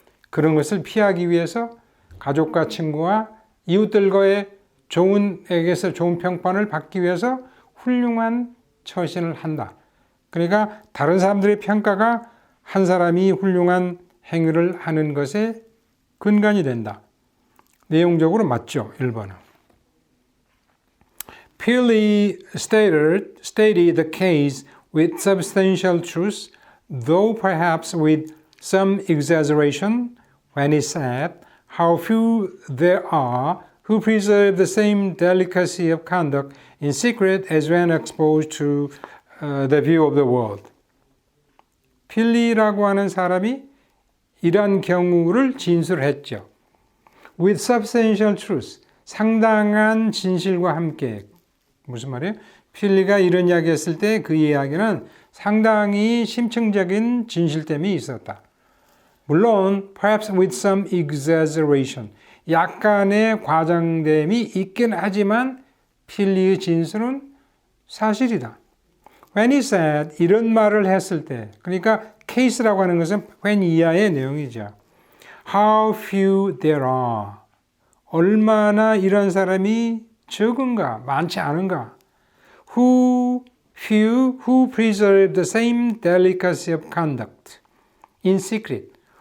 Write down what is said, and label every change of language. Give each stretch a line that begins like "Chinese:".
Korean: 그런 것을 피하기 위해서 가족과 친구와 이웃들과의 에게서 좋은 평판을 받기 위해서 훌륭한 처신을 한다. 그러니까 다른 사람들의 평가가 한 사람이 훌륭한 행위를 하는 것에 근간이 된다. 내용적으로 맞죠? 1번은.
English: Pearly stated the case with substantial truth, though perhaps with some exaggeration, when he said, how few there are who preserve the same delicacy of conduct in secret as when exposed to the view of the world.
Korean: 필리라고 하는 사람이 이러한 경우를 진술했죠.
English: With substantial truth,
Korean: 상당한 진실과 함께. 무슨 말이에요? 필리가 이런 이야기 했을 때 그 이야기는 상당히 심층적인 진실됨이 있었다. 물론
English: perhaps with some exaggeration,
Korean: 약간의 과장됨이 있긴 하지만 필리의 진술은 사실이다.
English: When he said,
Korean: 이런 말을 했을 때, 그러니까 case라고 하는 것은 when 이하의 내용이죠.
English: How few there are.
Korean: 얼마나 이런 사람이 적은가, 많지 않은가.
English: Who preserve the same delicacy of conduct in secret.